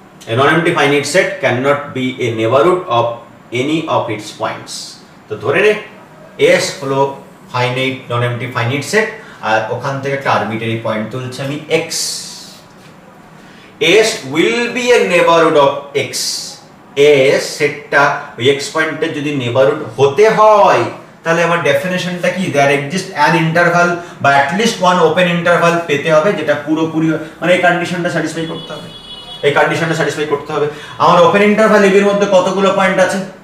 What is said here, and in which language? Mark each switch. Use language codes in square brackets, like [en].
[en] A non-empty finite set cannot be a neighborhood of any of its points. [bn] তো ধরে নে S হলো finite নন MT finite set, আর ওখান থেকে একটা আরবিটারি পয়েন্ট তুলছি আমি x। [en] S will be a neighborhood of x। [bn] S সেটটা ওই x পয়েন্টের যদি নেইবারহুড হতে হয়, তাহলে আমার ডেফিনেশনটা কি? [en] there exist an interval [bn] বা [en] at least one open interval [bn] পেতে হবে, যেটা পুরোপুরি মানে এই কন্ডিশনটা স্যাটিসফাই করতে হবে, এই কন্ডিশনটা স্যাটিসফাই করতে হবে। আমার ওপেন ইন্টারভাল এর মধ্যে কতগুলো পয়েন্ট আছে?